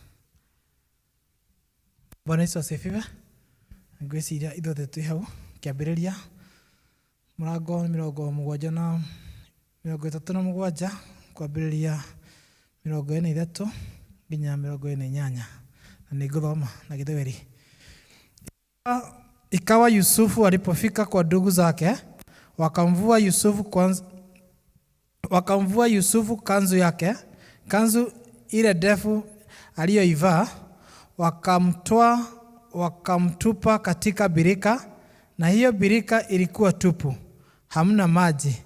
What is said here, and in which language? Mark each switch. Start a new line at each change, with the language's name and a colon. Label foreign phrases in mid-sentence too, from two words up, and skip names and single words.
Swahili: Bwana Yesu asifiwe.
Kikuyu: Ngwĩciria ithuothe twĩ hau kĩambĩrĩria mũrango 37 kwambĩrĩria 43 nginya 48 na nĩngũthoma na Gĩthweri.
Swahili: Ikawa Yusufu alipofika kwa ndugu zake, wakamvua Yusufu kanzu yake, kanzu ile ndefu aliyoivaa, wakamtupa katika birika, na hiyo birika ilikuwa tupu, hamna maji.